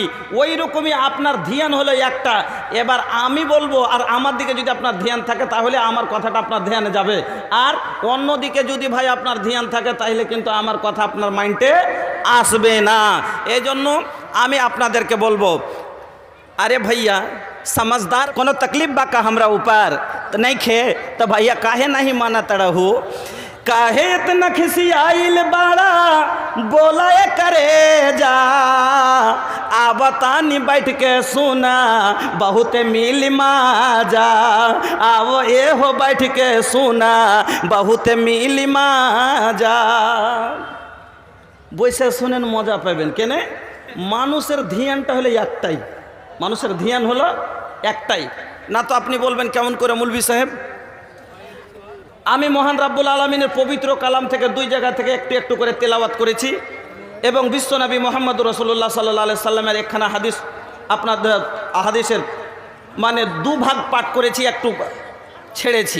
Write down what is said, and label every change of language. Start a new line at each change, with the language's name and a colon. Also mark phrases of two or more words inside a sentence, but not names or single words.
Bangla: ওই রকমই আপনার ধ্যান হলো একটা। এবার আমি বলবো, আর আমার দিকে যদি আপনার ধ্যান থাকে তাহলে আমার কথাটা আপনার ধ্যানে যাবে, আর অন্যদিকে যদি ভাই আপনার ধ্যান থাকে তাহলে কিন্তু আমার কথা আপনার মাইন্ডে আসবে না। এই জন্য আমি আপনাদেরকে বলবো,
Bhojpuri: अरे भैया समझदार, कोनो तकलीफ बा का हमरा ऊपर तो नहीं खे तो भैया काहे नहीं माना तड़हू, काहे इतना खिसियाइल बाड़ा बोला करे जा, आवतानी बैठ के सुना बहुत मिल माजा, आवो ए हो बैठ के सुना बहुत मिल माजा।
Bangla: বসে শুনেন, মজা পাবেন। কেনে? মানুষের ধ্যানটা হলো একটাই, মানুষের ধ্যান হলো একটাই। না তো আপনি বলবেন কেমন করে মৌলভী সাহেব? আমি মহান
Arabic: رب العالمين
Bangla: পবিত্র কালাম থেকে দুই জায়গা থেকে একটু একটু করে তেলাওয়াত করেছি, এবং বিশ্বনবী মুহাম্মদ রাসূলুল্লাহ
Arabic: صلى الله عليه وسلم
Bangla: একখানা হাদিস, আপনাদের হাদিসের মানে দুভাগ পাঠ করেছি, একটু ছেড়েছি।